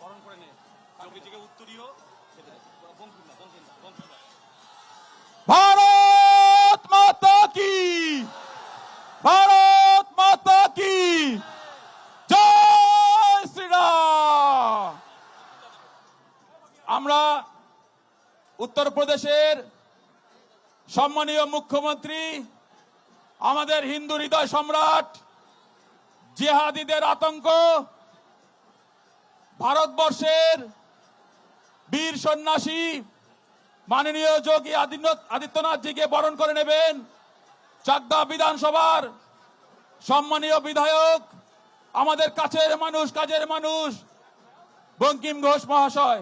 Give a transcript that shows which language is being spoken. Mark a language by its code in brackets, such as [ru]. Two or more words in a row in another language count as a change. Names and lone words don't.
[hi] भारत माता की भारत माता की जय श्री राम। [bn] আমরা উত্তরপ্রদেশের সম্মানীয় মুখ্যমন্ত্রী আমাদের হিন্দু হৃদয় সম্রাট জিহাদিদের আতঙ্ক ভারতবর্ষের বীর সন্ন্যাসী মাননীয় যোগী আদিত্যনাথজিকে বরণ করে নেবেন চাকদা বিধানসভার সম্মানীয় বিধায়ক আমাদের কাছের মানুষ কাজের মানুষ বঙ্কিম ঘোষ মহাশয়।